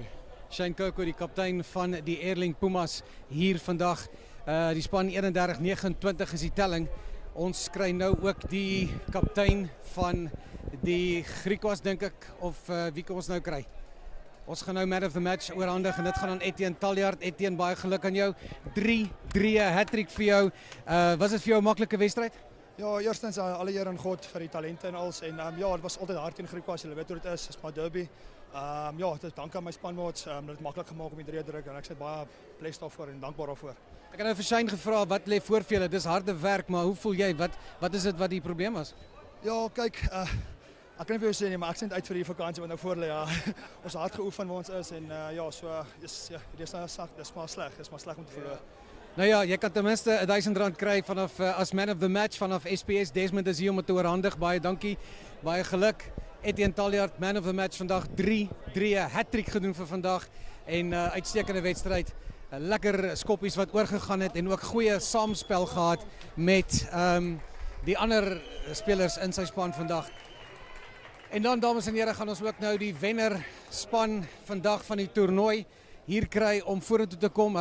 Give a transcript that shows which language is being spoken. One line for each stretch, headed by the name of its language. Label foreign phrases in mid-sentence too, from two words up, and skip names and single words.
Afrikaans: Shane Kirko, die kaptein van die Airlink Pumas hier vandag. Die span 31-29 is die telling. Ons kry nou ook die kaptein van die Griquas, dink ek, of wie kan ons nou kry? Ons gaan nou
English: man of the match
Afrikaans: oorhandig en dit gaan aan Etienne Taljaard. Etienne, baie geluk aan jou. 3-3 hattrick vir jou. Was dit vir jou 'n maklike wedstryd? Ja, eerstens alle eer aan God vir die talente en alles. En ja, het was altyd hard teen Griquas. Julle weet hoe dit is maar derby. Ja, dit is dank aan my spanmaats. Dit het maklik gemaak om die 3 te druk en ek sê baie blessed daarvoor en dankbaar daarvoor. Ek het nou vir Shane gevra wat lê voor vir julle. Dis harde werk, maar hoe voel jy? Wat is dit wat die probleem was? Ja, kyk, ek kan nie vir jou sê nie, maar ek sien uit vir die vakansie wat nou voor lê. Ja. Ons hard geoefen waar ons is en ja, so dis maar sleg om te verloor. Nou ja, jy kan ten minste R1000 kry vanaf as
English: man of the match
Afrikaans: vanaf SPS. Desmond is hier om te oorhandig. Baie dankie. Baie geluk. Etienne Taljaard,
English: man of the match
Afrikaans: vandag. 3-3 hattrick gedoen vir vandag en uitstekende wedstryd. Lekker skoppies wat oorgegaan het en ook goeie saamspel gehad met die ander spelers in sy span vandag. En dan, dames en here, gaan ons ook nou die wenner span vandag van die toernooi hier kry om vorentoe te kom.